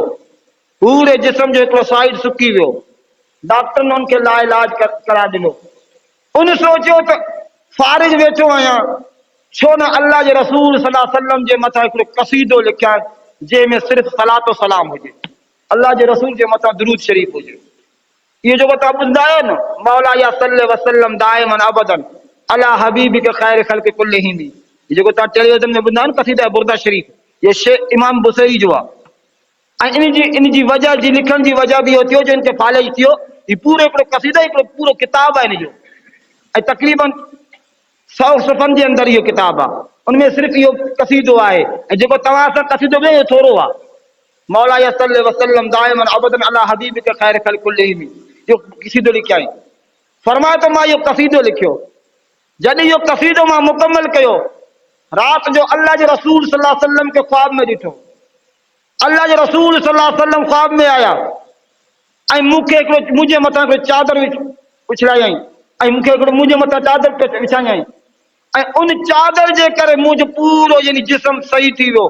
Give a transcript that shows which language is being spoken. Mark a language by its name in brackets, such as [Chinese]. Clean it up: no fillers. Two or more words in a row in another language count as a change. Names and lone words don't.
[Sindhi] पूरे जिस्म जो हिकिड़ो साइड सुकी वियो, डॉक्टरनि उनखे लाइलाज करार ॾिनो। उन सोचियो त फारिज वेठो आहियां, छो न अल्लाह जे रसूल [Arabic] صلى الله عليه وسلم [Sindhi] जे मथां हिकिड़ो क़सीदो लिखियां जंहिंमें सिर्फ़ु सलातो सलाम हुजे, अल्लाह जे रसूल जे मथां दुरूद शरीफ़ हुजे। इहो जेको तव्हां ॿुधंदा आहियो न, [Arabic] مولاي يا صل وسلم دائما أبدا على حبيبك خير خلق كلهم, [Sindhi] जेको तव्हां टेलीविज़न में ॿुधंदा आहियो न क़सीदा बुरदा शरीफ़, ये शेख इमाम बुसैरी जो आहे। ऐं इन जी वजह जी लिखण जी वजह बि इहो थियो जो इनखे फालेज थियो। ही पूरो हिकिड़ो क़सीदा, हिकिड़ो पूरो किताब आहे इन जो, ऐं तक़रीबन 100 सफ़नि जे अंदरि इहो किताब आहे। उनमें सिर्फ़ु इहो क़सीदो आहे, ऐं जेको तव्हां सां क़सीदो में इहो थोरो आहे। [Arabic] مولاي يا صل وسلم دائما أبدا على حبيبك خير خلق كلهم, [Sindhi] इहो क़सीदो लिखिया आहिनि। फरमाए तो मां इहो क़सीदो लिखियो। जॾहिं इहो क़सीदो मां मुकमल कयो, राति जो अल्लाह जे रसूल [Arabic] صلى الله عليه وسلم [Sindhi] खे ख्वाब में ॾिठो। अल्लाह जे रसूल [Arabic] صلى الله عليه وسلم [Sindhi] ख्वाब में आया ऐं मूंखे हिकिड़ो मुंहिंजे मथां हिकिड़ो चादर उछलायई, ऐं मूंखे हिकिड़ो मुंहिंजे मथां चादर विछायई, ऐं उन चादर जे करे मुंहिंजो पूरो यानी जिस्म सही थी वियो।